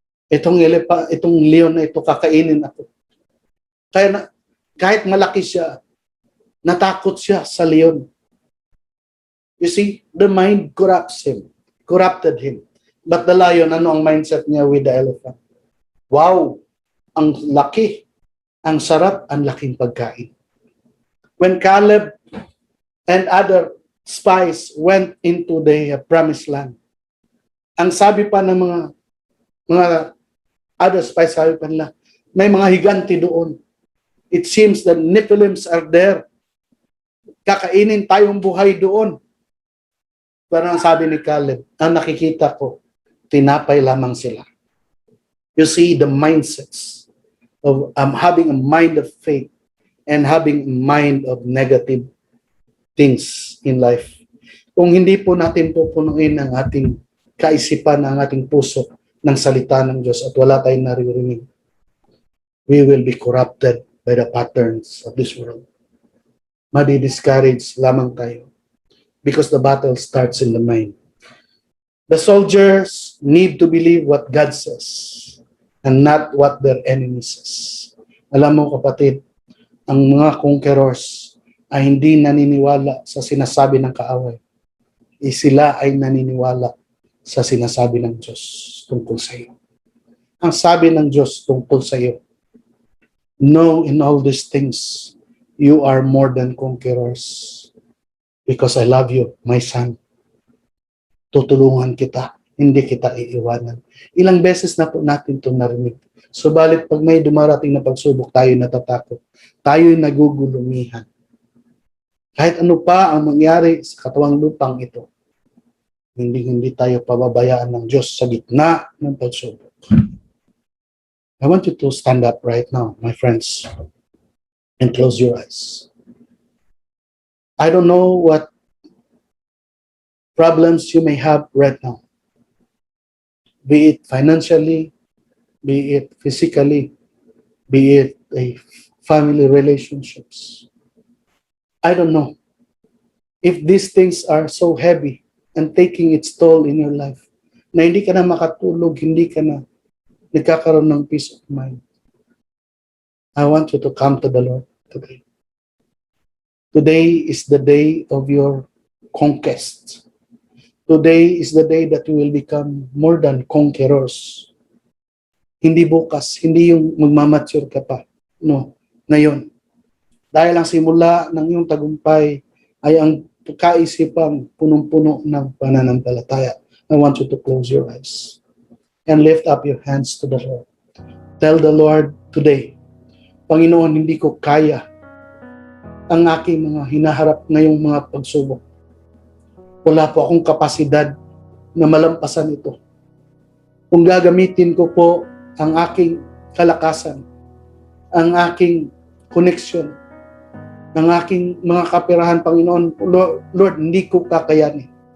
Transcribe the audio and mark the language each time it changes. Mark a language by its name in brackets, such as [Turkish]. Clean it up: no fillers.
[Filipino] itong leon na ito, kakainin ako. Kahit malaki siya, natakot siya sa leon. [English] You see, the mind corrupted him. But the lion, [Filipino] ano ang mindset niya [English] with the elephant? [Filipino] Wow, ang laki, ang sarap, ang laking pagkain. [English] When Caleb and other spies went into the promised land, [Filipino] ang sabi pa ng mga other spies, sabi pa nila, may mga higanti doon. [English] It seems that Nephilims are there. [Filipino] Kakainin tayong buhay doon. Pero ang sabi ni Caleb, ang nakikita ko, tinapay lamang sila. [English] You see the mindsets of having a mind of faith and having a mind of negative things in life. [Filipino] Kung hindi po natin pupunuin ang ating kaisipan, ang ating puso ng salita ng Diyos at wala tayong naririnig, [English] we will be corrupted by the patterns of this world. [Filipino] Madi-discourage lamang tayo [English] because the battle starts in the mind. The soldiers need to believe what God says and not what their enemy says. [Filipino] Alam mo kapatid, ang mga conquerors ay hindi naniniwala sa sinasabi ng kaaway. Sila ay naniniwala sa sinasabi ng Diyos tungkol sa iyo. Ang sabi ng Diyos tungkol sa iyo, [English] know in all these things, you are more than conquerors. Because I love you, my son. [Filipino] Tutulungan kita, hindi kita iiwanan. Ilang beses na po natin itong narinig. Subalit pag may dumarating na pagsubok, tayo natatakot. Tayo'y nagugulumihan. Kahit ano pa ang mangyari sa katawang lupang ito, hindi tayo pababayaan ng Diyos sa gitna ng pagsubok. [English] I want you to stand up right now, my friends, and close your eyes. I don't know what problems you may have right now. Be it financially, be it physically, be it a family relationships. I don't know if these things are so heavy and taking its toll in your life [Filipino] na hindi ka na makatulog, hindi ka na nagkakaroon ng [English] peace of mind. I want you to come to the Lord today. Today is the day of your conquest. Today is the day that you will become more than conquerors. [Filipino] Hindi bukas, hindi yung magmamature ka pa. No, ngayon. Dahil ang simula ng iyong tagumpay ay ang kaisipang punong-puno ng pananampalataya. [English] I want you to close your eyes and lift up your hands to the Lord. Tell the Lord today, [Filipino] Panginoon, hindi ko kaya ang aking mga hinaharap ngayong mga pagsubok. Wala po akong kapasidad na malampasan ito. Kung gagamitin ko po ang aking kalakasan, ang aking connection, ang aking mga kapirahan, Panginoon, Lord, hindi ko kakayanin.